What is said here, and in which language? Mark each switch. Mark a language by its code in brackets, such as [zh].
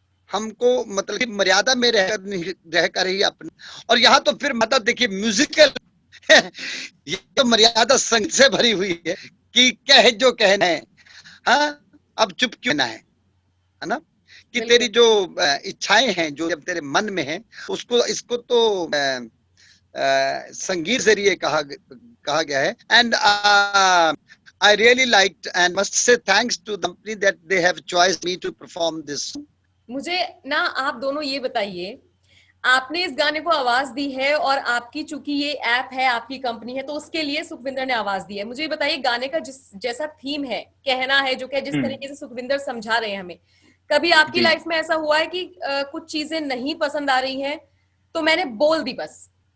[hi] हमको मतलब मर्यादा में रहकर ही अपने, और यहाँ तो फिर मतलब देखिए म्यूजिकल ये तो मर्यादा संगीत से भरी हुई है कि कह जो कहना है, हाँ अब चुप क्यों ना है ना, कि तेरी जो इच्छाएं हैं जो जब तेरे मन में है, उसको इसको तो संगीत जरिए कहा गया है। [en] And I really liked and must say thanks to the company that they have chosen me to perform this. [hi] मुझे ना आप दोनों ये बताइए, आपने इस गाने को आवाज दी है और आपकी चूंकि ये ऐप है, आपकी कंपनी है, तो उसके लिए सुखविंदर ने आवाज दी है। मुझे ये बताइए, गाने का जैसा थीम है, कहना है जो कि जिस तरीके से सुखविंदर समझा रहे हैं हमें, कभी आपकी लाइफ में ऐसा हुआ है कि कुछ चीजें नहीं पसंद आ रही हैं तो मैंने बोल दी बस?